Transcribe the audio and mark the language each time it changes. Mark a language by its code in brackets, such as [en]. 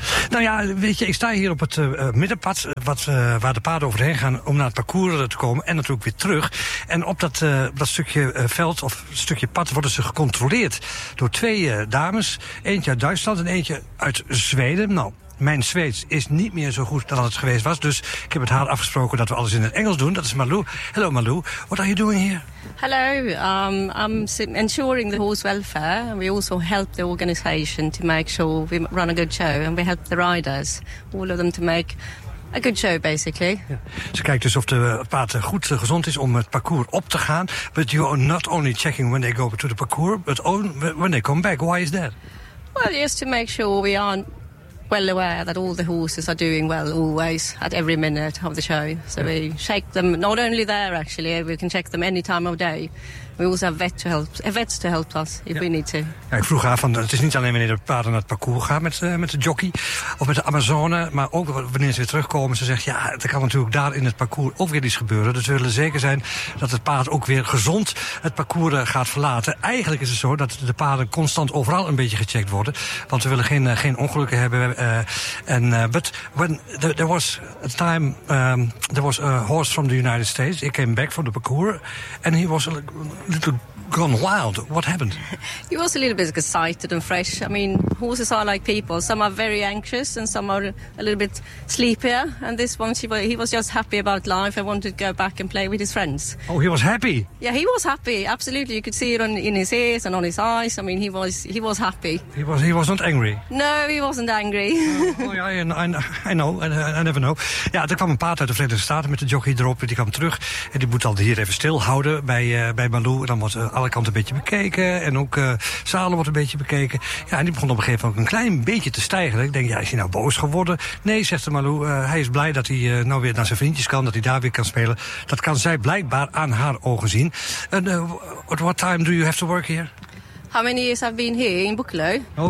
[nl] Nou ja, weet je, ik sta hier op het middenpad waar de paden overheen gaan om naar het parcours te komen en natuurlijk weer terug. En op dat stukje veld of stukje pad worden ze gecontroleerd door twee dames. Eentje uit Duitsland en eentje uit Zweden. Nou, mijn Zweeds is niet meer zo goed dan het geweest was. Dus ik heb met haar afgesproken dat we alles in het Engels doen. Dat is Malou. [en] Hello Malou. What are you doing here? Hello, I'm ensuring the horse welfare. We also help the organisation to make sure we run a good show. And we help the riders, all of them, to make a good show, basically. [nl] Ja. Ze kijkt dus of de paard goed gezond is om het parcours op te gaan. [en] But you are not only checking when they go to the parcours, but when they come back. Why is that? Well, just to make sure we aren't well aware that all the horses are doing well always at every minute of the show. So yeah, we check them, not only there actually, we can check them any time of day. We also have vets to help us if we need to. [nl] Ja, ik vroeg haar van, het is niet alleen wanneer de paarden naar het parcours gaan met de jockey of met de Amazone, maar ook wanneer ze weer terugkomen. Ze zegt, ja, er kan natuurlijk daar in het parcours ook weer iets gebeuren. Dus we willen zeker zijn dat het paard ook weer gezond het parcours gaat verlaten. Eigenlijk is het zo dat de paarden constant overal een beetje gecheckt worden, want we willen geen ongelukken hebben. [en] But when there was a time, there was a horse from the United States. He came back from the parcours and he was a little gone wild. What happened? He was a little bit excited and fresh. I mean, horses are like people. Some are very anxious and some are a little bit sleepier. And this one, he was just happy about life and wanted to go back and play with his friends. Oh, he was happy? Yeah, he was happy. Absolutely. You could see it in his ears and on his eyes. I mean, he was happy. He was not angry? No, he wasn't angry. I never know. [nl] Ja, er kwam een paard uit de Verenigde Staten met de jockey erop. Die kwam terug en die moet dan hier even stilhouden bij Malou. En dan was alle kanten een beetje bekeken. En ook zalen wordt een beetje bekeken. Ja, en die begon op een gegeven moment een klein beetje te stijgen. Ik denk, ja, is hij nou boos geworden? Nee, zegt de Malou. Hij is blij dat hij nou weer naar zijn vriendjes kan. Dat hij daar weer kan spelen. Dat kan zij blijkbaar aan haar ogen zien. [en] And, at what time do you have to work here? How many years have been here in Boekelo?